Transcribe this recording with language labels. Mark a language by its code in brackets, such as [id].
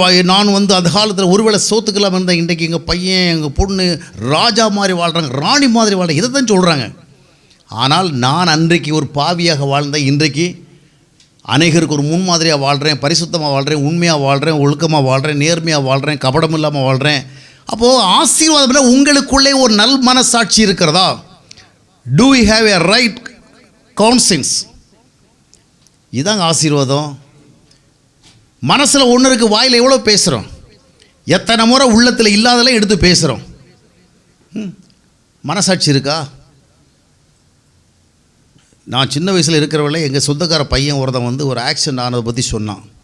[ta] நான் அந்த காலத்தில் ஒருவேளை சோத்துக்கலாம் இருந்தேன், இன்றைக்கு எங்கள் பையன் எங்கள் பொண்ணு ராஜா மாதிரி வாழ்கிறாங்க, ராணி மாதிரி வாழ்கிறாங்க, இதை தான் சொல்கிறாங்க. ஆனால் நான் அன்றைக்கு ஒரு பாவியாக வாழ்ந்தேன், இன்றைக்கு அநேகருக்கு ஒரு முன்மாதிரியாக வாழ்கிறேன், பரிசுத்தமாக வாழ்கிறேன், உண்மையாக வாழ்கிறேன், ஒழுக்கமாக வாழ்கிறேன், நேர்மையாக வாழ்கிறேன், கபடம் இல்லாமல் வாழ்கிறேன். அப்போது ஆசீர்வாதம் உங்களுக்குள்ளே ஒரு நல் மனசாட்சி இருக்கிறதா? [en] Do we have a right conscience? [ta] இதாங்க ஆசீர்வாதம். மனசில் ஒன்று இருக்குது, வாயில் எவ்வளோ பேசுகிறோம், எத்தனை முறை உள்ளத்தில் இல்லாதெல்லாம் எடுத்து பேசுகிறோம். மனசாட்சி இருக்கா? நான் சின்ன வயசில் இருக்கிறவளே எங்கள் சொந்தக்கார பையன் ஒருத்தன் ஒரு ஆக்சிடென்ட் ஆனதை பற்றி சொன்னான்.